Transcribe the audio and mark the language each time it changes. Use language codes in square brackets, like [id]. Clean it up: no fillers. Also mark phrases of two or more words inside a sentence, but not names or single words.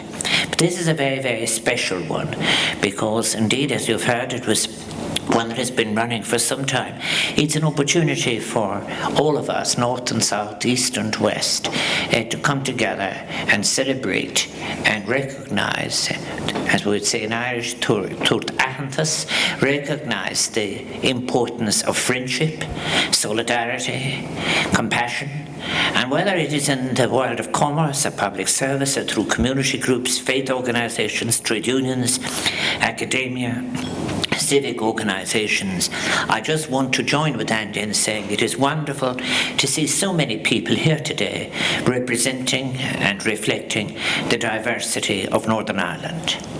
[en] But this is a very, very special one because indeed, as you've heard, it was one that has been running for some time. It's an opportunity for all of us, north and south, east and west, to come together and celebrate and recognise, as we would say in Irish, [ga] tuairt aitheantas, [en] recognise the importance of friendship, solidarity, compassion, and whether it is in the world of commerce, or public service, or through community groups, faith organisations, trade unions, academia, civic organisations, I just want to join with Andy in saying it is wonderful to see so many people here today representing and reflecting the diversity of Northern Ireland.